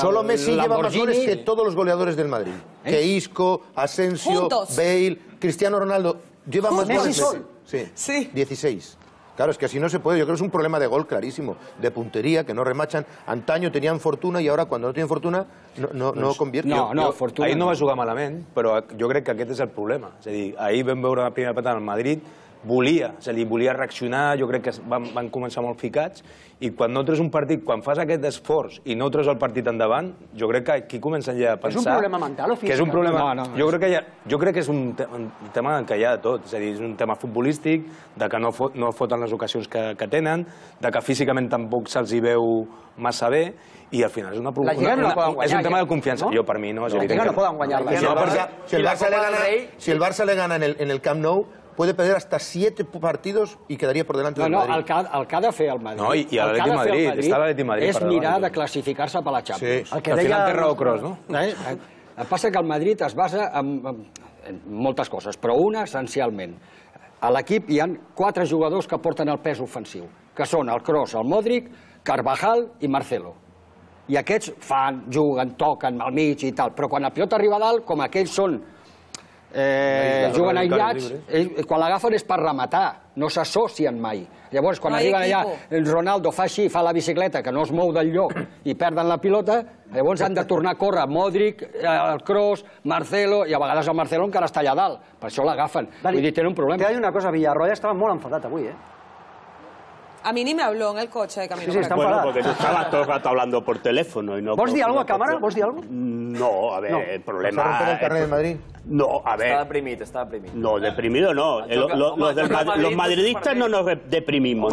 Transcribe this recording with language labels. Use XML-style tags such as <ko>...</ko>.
<es>Solo Messi lleva más goles que todos los goleadores del Madrid. Que Isco, Asensio, Bale, Cristiano Ronaldo. Lleva más goles. Sí. 16. Claro, es que así no se puede. Yo creo que es un problema de gol clarísimo, de puntería, que no remachan. Antaño tenían fortuna y ahora cuando no tienen fortuna no convierten.</es> <ca>Ahir no va jugar malament, però jo crec que aquest és el problema. És a dir, ahir vam veure la primera part al Madrid, volia reaccionar, jo crec que van començar molt ficats, i quan no treus un partit, quan fas aquest esforç i no treus el partit endavant, jo crec que aquí comencen ja a pensar... És un problema mental o físic? Que és un problema... Jo crec que és un tema que hi ha de tot, és a dir, és un tema futbolístic, de que no foten les ocasions que tenen, de que físicament tampoc se'ls hi veu massa bé, i al final és una La Lliga no la poden guanyar. És un tema de confiança. Jo, per mi, no. La Lliga no poden guanyar.</ca> <es>Si el Barça le gana en el Camp Nou, puede perder hasta 7 partidos y quedaría por delante del Madrid.</es> <ca>El que ha de fer el Madrid, no, i l'Atlètic Madrid, és mirar de classificar-se per la Champions. Sí, al final té raó Kroos, no? El que passa que el Madrid es basa en moltes coses, però una essencialment. A l'equip hi ha 4 jugadors que porten el pes ofensiu, que són el Kroos, el Modric, Carvajal i Marcelo. I aquests juguen, toquen al mig i tal, però quan la pilota arriba a dalt, com aquells són juguen aïllats, quan l'agafen és per rematar, no s'associen mai. Llavors, quan arriben allà, el Ronaldo fa així, fa la bicicleta, que no es mou del lloc, i perden la pilota, llavors han de tornar a córrer Modric, el Kroos, Marcelo, i a vegades el Marcelo encara està allà dalt, per això l'agafen. Vull dir, tenen un problema. Te dic una cosa, Villarroya estava molt enfadat avui,</ca> <es>A mí ni me habló en el coche de camino. Sí, está bueno, porque tú estabas todo el rato hablando por teléfono. Y no ¿Vos di algo a cámara? ¿Vos di algo? No, a ver, el problema... ¿Vas a romper el carnet de Madrid? No, a ver... Está deprimido. No, deprimido no. Los madridistas no nos deprimimos.</es>